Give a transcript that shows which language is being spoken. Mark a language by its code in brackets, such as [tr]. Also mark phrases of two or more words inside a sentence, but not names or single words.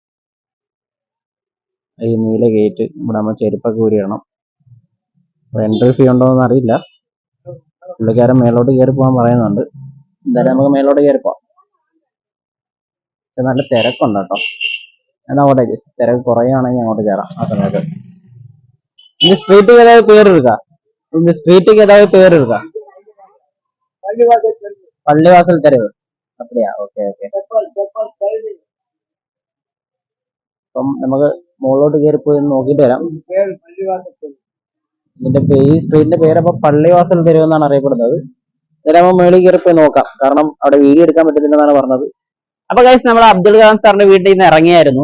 [ml] ഈ നീല ഗേറ്റ്. ഇവിടെ നമ്മൾ ചെരുപ്പൊക്കെ ഊരിയിടണം. എൻട്രി ഫീ ഉണ്ടോന്ന് അറിയില്ല. പുള്ളിക്കാരൻ മേലോട്ട് കയറി പോകാൻ പറയുന്നുണ്ട്. എന്തായാലും നമുക്ക് മേലോട്ട് കയറി പോവാം. പക്ഷെ നല്ല തിരക്കുണ്ട് കേട്ടോ. എന്നാ അങ്ങോട്ടേ തിരക്ക് കുറയുകയാണെങ്കിൽ അങ്ങോട്ട് കയറാം ആ സമയത്ത്. [ta] இந்த ஸ்ட்ரீட்டுக்கு ஏதாவது பேர் இருக்கா? இந்த ஸ்ட்ரீட்டுக்கு ஏதாவது பேர் இருக்கா? பள்ளிவாசல் தெரு. அப்படியா? [en] okay okay. [ml] അപ്പം നമുക്ക് മുകളിലോട്ട് കയറി പോയി നോക്കിയിട്ട് വരാം. ഇതിന്റെ ഈ സ്ട്രീറ്റിന്റെ പേരപ്പോ പള്ളിവാസൽ തെരു എന്നാണ് അറിയപ്പെടുന്നത്. ഇതാകുമ്പോൾ മേളിൽ കയറി പോയി നോക്കാം. കാരണം അവിടെ വീഡിയോ എടുക്കാൻ പറ്റുന്നില്ലെന്നാണ് പറഞ്ഞത്. അപ്പൊ ഗൈസ് നമ്മൾ അബ്ദുൽ കലാം സാറിന്റെ വീട്ടിൽ നിന്ന് ഇറങ്ങിയായിരുന്നു.